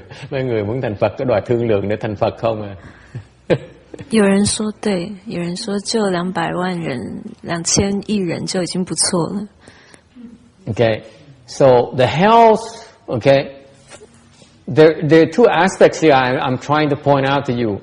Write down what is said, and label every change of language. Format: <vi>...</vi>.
<vi>mấy người muốn thành Phật có đòi thương lượng để thành Phật không à?</vi> <zh>有人说对，有人说救200万人、2000亿人就已经不错了。</zh> <en>Okay, so the health. Okay, there are two aspects here I'm trying to point out to you.</en>